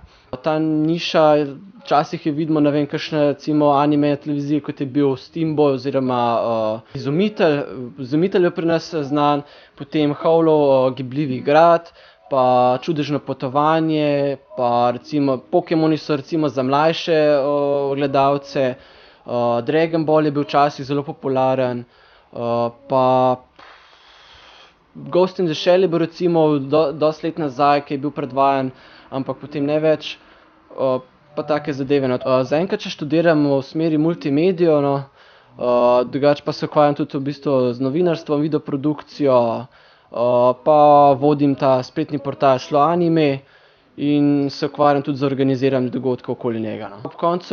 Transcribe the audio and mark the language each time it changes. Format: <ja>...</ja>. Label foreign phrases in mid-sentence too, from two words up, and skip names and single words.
<sl>Ta niša, včasih jo vidimo, ne vem, kakšne recimo animeje televizije, kot je bil Steamboy oziroma Izumitelj je pri nas znan, potem Howlov Gibljivi grad, pa Čudežno potovanje, pa recimo Pokemoni so recimo za mlajše gledalce, Dragon Ball je bil včasih zelo popularen, pa Ghost in the Shell je bil recimo dosti let nazaj, ki je bil predvajan, ampak potem ne več, pa take zadeve. Zaenkrat še študiram v smeri multimedijo, drugače pa se ukvarjam tudi v bistvu z novinarstvom, videoprodukcijo, pa vodim ta spletni portal Slow Anime in se ukvarjam tudi z organiziranjem dogodkov okoli njega.</sl>